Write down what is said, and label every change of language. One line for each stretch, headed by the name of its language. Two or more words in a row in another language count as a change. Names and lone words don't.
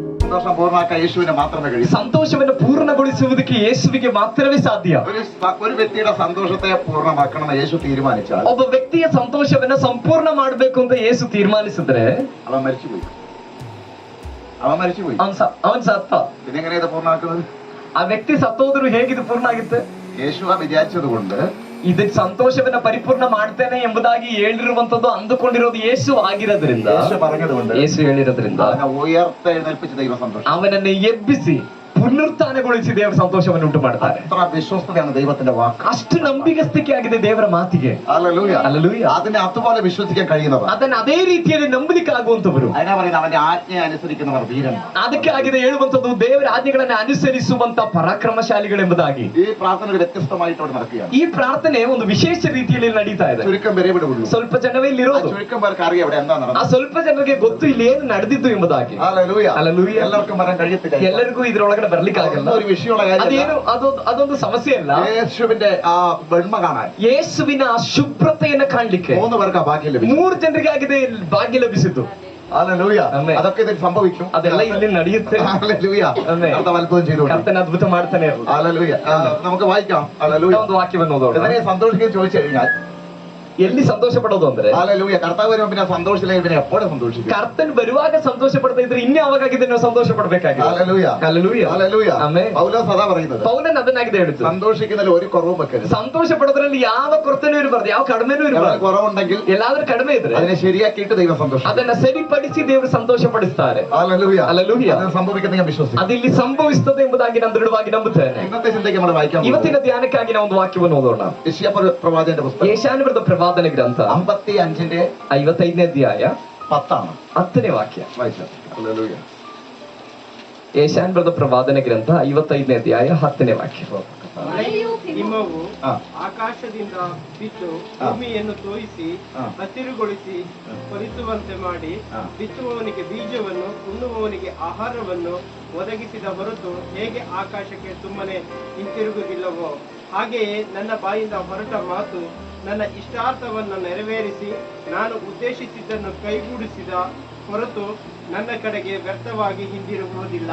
Malayalam: സന്തോഷം പൂർണ്ണമാക്കാൻ യേശുവിനെ മാത്രമേ കഴിയൂ.
Kannada: ಸಂತೋಷವನ್ನು ಪೂರ್ಣಗೊಳಿಸುವುದಕ್ಕೆ ಯೇಸುವಿಗೆ ಮಾತ್ರವೇ ಸಾಧ್ಯ.
Malayalam: ഒരു വ്യക്തിയുടെ സന്തോഷത്തെ പൂർണ്ണമാക്കണം യേശു തീരുമാനിച്ചാൽ,
Kannada: ಒಬ್ಬ ವ್ಯಕ್ತಿಯ ಸಂತೋಷವನ್ನ ಸಂಪೂರ್ಣ ಮಾಡಬೇಕು ಅಂತ ಯೇಸು ತೀರ್ಮಾನಿಸಿದ್ರೆ
Malayalam: അവൻ മരിച്ചുപോയി.
Kannada: ಅವನ್ ಸತ್ತ.
Malayalam: പിന്നെ എങ്ങനെ ഇത് പൂർണ്ണമാക്കുന്നത്?
Kannada: ಆ ವ್ಯಕ್ತಿ ಸತ್ತೋದ್ರು ಹೇಗಿದು ಪೂರ್ಣ ಆಗುತ್ತೆ?
Malayalam: യേശു വിചാരിച്ചത് കൊണ്ട്
Kannada: ಇದು ಸಂತೋಷವನ್ನ ಪರಿಪೂರ್ಣ ಮಾಡ್ತೇನೆ ಎಂಬುದಾಗಿ ಹೇಳಿರುವಂತದ್ದು ಅಂದುಕೊಂಡಿರೋದು ಯೇಸು ಆಗಿರೋದ್ರಿಂದ, ಯೇಸು ಹೇಳಿರೋದ್ರಿಂದ
Malayalam: ഉയർത്തെഴുന്നേൽപ്പിച്ച ദൈവ സന്തോഷം,
Kannada: ಅವನನ್ನು ಎಬ್ಬಿಸಿ ಪುನರುತ್ಥಾನಗೊಳಿಸಿ ದೇವರ ಸಂತೋಷವನ್ನು ಉಂಟು ಮಾಡ್ತಾರೆ.
Malayalam: അത്ര വിശ്വസ്തതയാണ് ദൈവത്തിന്റെ വാക്ക്.
Kannada: ಅಷ್ಟು ನಂಬಿಗಸ್ತಿಕೆ ಆಗಿದೆ ದೇವರ ಮಾತಿಗೆ.
Malayalam: ഹല്ലേലൂയ. ഹല്ലേലൂയ. അതിനെ അതുപോലെ വിശ്വസിക്കാൻ കഴിയുന്നവർ,
Kannada: ಅದನ್ನ ಅದೇ ರೀತಿಯಲ್ಲಿ ನಂಬಲಿಕ್ಕೆ ಆಗುವಂತವರು,
Malayalam: അതിനാ പറയുന്നത് അവന്റെ ആജ്ഞയെ അനുസരിക്കുന്നവർ ധീരൻ.
Kannada: ಅದಕ್ಕೆ ಆಗಿದೆ ಹೇಳುವಂತದ್ದು ದೇವರ ಆಜ್ಞೆಗಳನ್ನು ಅನುಸರಿಸುವಂತ ಪರಾಕ್ರಮಶಾಲಿಗಳೆಂಬುದಾಗಿ.
Malayalam: ഈ പ്രാർത്ഥന ഒരു വ്യത്യസ്തമായിട്ട് നടക്കുകയാണ്.
Kannada: ಈ ಪ್ರಾರ್ಥನೆ ಒಂದು ವಿಶೇಷ ರೀತಿಯಲ್ಲಿ ನಡೀತಾ ಇದೆ.
Malayalam: ചുരുക്കം പേരെ വിടുള്ളൂ,
Kannada: ಸ್ವಲ್ಪ ಜನವೇ ಇಲ್ಲಿರೋದು.
Malayalam: ചുരുക്കം പേർക്ക് അറിയാം ഇവിടെ എന്താ നടന്നത്.
Kannada: ಆ ಸ್ವಲ್ಪ ಜನರಿಗೆ ಗೊತ್ತು ಇಲ್ಲಿ ಏನು ನಡೆದಿದ್ದು ಎಂಬುದಾಗಿ.
Malayalam: ഹല്ലേലൂയ.
Kannada: ಹಲ್ಲೆಲೂಯ.
Malayalam: എല്ലാവർക്കും വരാൻ കഴിയത്തില്ല,
Kannada: ಎಲ್ಲರಿಗೂ ಇದರೊಳಗಡೆ ಬರ್ಲಿಕ್ಕೆ ಆಗಲ್ಲ.
Malayalam: ഒരു വിഷയമുള്ള കാര്യമല്ല.
Kannada: ಅದೊಂದು ಸಮಸ್ಯೆ ಅಲ್ಲ.
Malayalam: യേശുവിന്റെ ആ വെണ്മ കാണാൻ,
Kannada: ಯೇಸುವಿನ ಆ ಶುಭ್ರತೆಯನ್ನು ಕಾಣಲಿಕ್ಕೆ
Malayalam: 3 പേർക്ക് ആ ഭാഗ്യം ലഭിച്ചു.
Kannada: 3 ಜನರಿಗೆ ಆಗಿದೆ ಭಾಗ್ಯ ಲಭಿಸಿತು.
Malayalam: ഹല്ലേലൂയ. അതൊക്കെ ഇതിൽ സംഭവിക്കും,
Kannada: ಅದೆಲ್ಲ ಇಲ್ಲಿ ನಡೆಯುತ್ತೆ.
Malayalam: ഹല്ലേലൂയ. കർത്താവ് അത്ഭുതം ചെയ്തു,
Kannada: ಕರ್ತನ ಅದ್ಭುತ ಮಾಡ್ತಾನೆ ಇರೋದು.
Malayalam: ഹല്ലേലൂയ. നമുക്ക് വായിക്കാം. ഹല്ലേലൂയ.
Kannada: ಒಂದು ವಾಕ್ಯವನ್ನು ಓದೋಣ.
Malayalam: ഇതിനെ സന്തോഷിക്കാൻ ചോദിച്ചു കഴിഞ്ഞാൽ
Kannada: ಎಲ್ಲಿ ಸಂತೋಷ ಪಡೋದು ಅಂದ್ರೆ,
Malayalam: ഹല്ലേലൂയ, കർത്താവ് വരുമ്പോൾ പിന്നെ സന്തോഷിച്ചില്ലെങ്കിൽ പിന്നെ എപ്പോഴും സന്തോഷിക്കും.
Kannada: ಕರ್ತನ್ ಬರುವಾಗ ಸಂತೋಷ ಪಡ್ತಾ ಇದ್ರೆ ಇನ್ಯಾವಾಗಿದೆ ನಾವು ಸಂತೋಷ ಪಡಬೇಕಾಗಿದೆ.
Malayalam: ഹല്ലേലൂയ. ഹല്ലേലൂയ. ഹല്ലേലൂയ.
Kannada: ಆಮೆನ್.
Malayalam: പൗലോസ് അതാ പറയുന്നത്,
Kannada: ಪೌಲನ್ ಅದನ್ನಾಗಿದೆ ಹೇಳಿದ್ದು.
Malayalam: സന്തോഷിക്കുന്നതിൽ ഒരു കുറവും വെക്കരുത്.
Kannada: ಸಂತೋಷ ಪಡೋದ್ರಲ್ಲಿ ಯಾವ ಕೊರತೆನೂ ಇರಬಾರ್ದು, ಯಾವ ಕಡಿಮೆನೂ ಇರಬಾರ್ದು.
Malayalam: കുറവുണ്ടെങ്കിൽ
Kannada: ಎಲ್ಲಾದ್ರೂ ಕಡಿಮೆ ಇದ್ರೆ
Malayalam: അതിനെ ശരിയാക്കിയിട്ട് ദൈവം സന്തോഷം,
Kannada: ಅದನ್ನ ಸರಿಪಡಿಸಿ ದೇವರು ಸಂತೋಷ ಪಡಿಸ್ತಾರೆ.
Malayalam: ഹല്ലേലൂയ. ഹല്ലേലൂയ. അത് സംഭവിക്കുന്ന ഞാൻ വിശ്വസിക്കുന്നു.
Kannada: ಅದಿಲ್ಲಿ ಸಂಭವಿಸುತ್ತದೆ ಎಂಬುದಾಗಿ ನಾನು ದೃಢವಾಗಿ ನಂಬುತ್ತೇನೆ.
Malayalam: ഇന്നത്തെ ചിന്തയ്ക്ക് നമ്മൾ വായിക്കാം.
Kannada: ಇವತ್ತಿನ ಧ್ಯಾನಕ್ಕಾಗಿ ನಾವು ಒಂದು ವಾಕ್ಯವನ್ನು ಓದೋಣ.
Malayalam: യെശയ്യാ പ്രവാചകന്റെ പുസ്തകം
Kannada: ಯೆಶಾಯನ ಬರೆದ ಪ್ರವಾದನ ಗ್ರಂಥ
Malayalam: 55ന്റെ
Kannada: 55ನೇ ಅಧ್ಯಾಯ
Malayalam: 10
Kannada: 10ನೇ ವಾಕ್ಯ
Malayalam: വായിച്ചാൽ. ഹല്ലേലൂയ.
Kannada: ಯೆಶಾಯನ ಬರೆದ ಪ್ರವಾದನ ಗ್ರಂಥ 55ನೇ ಅಧ್ಯಾಯ 10ನೇ ವಾಕ್ಯ. ಮಳೆಯು ಹಿಮವು ಆಕಾಶದಿಂದ ಬಿದ್ದು ಭೂಮಿಯನ್ನು ತೋಯಿಸಿ ಹಸಿರುಗೊಳಿಸಿ ಫಲಿಸುವಂತೆ ಮಾಡಿ ಬಿತ್ತುವವನಿಗೆ ಬೀಜವನ್ನು ಉಣ್ಣುವವನಿಗೆ ಆಹಾರವನ್ನು ಒದಗಿಸಿದ ಹೊರತು ಹೇಗೆ ಆಕಾಶಕ್ಕೆ ಸುಮ್ಮನೆ ಹಿಂತಿರುಗುವುದಿಲ್ಲವೋ ಹಾಗೆಯೇ ನನ್ನ ಬಾಯಿಂದ ಹೊರಟ ಮಾತು ನನ್ನ ಇಷ್ಟಾರ್ಥವನ್ನು ನೆರವೇರಿಸಿ ನಾನು ಉದ್ದೇಶಿಸಿದ್ದನ್ನು ಕೈಗೂಡಿಸಿದ ಹೊರತು ನನ್ನ ಕಡೆಗೆ ವ್ಯರ್ಥವಾಗಿ ಹಿಂದಿರುಗುವುದಿಲ್ಲ.